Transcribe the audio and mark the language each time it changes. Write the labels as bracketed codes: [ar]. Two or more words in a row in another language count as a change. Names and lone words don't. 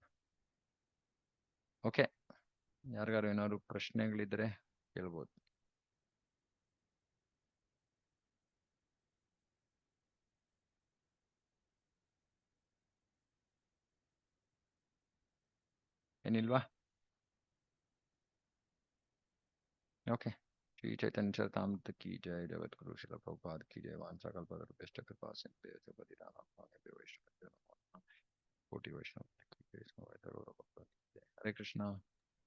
[kn] ಓಕೆ, ಯಾರಿಗಾರು ಏನಾದ್ರು ಪ್ರಶ್ನೆಗಳಿದ್ರೆ ಕೇಳ್ಬೋದು. ಏನಿಲ್ವಾ? [hi] ओके। श्री चैतन्य चरितामृत की जय। जगत गुरु शिल प्रभुपाद की जय। [sa] वांछा कल्पतरुभ्यश्च कृपा सिंधुभ्यश्च पतितानां वैष्णव कोटि वैष्णव हरे कृष्णा।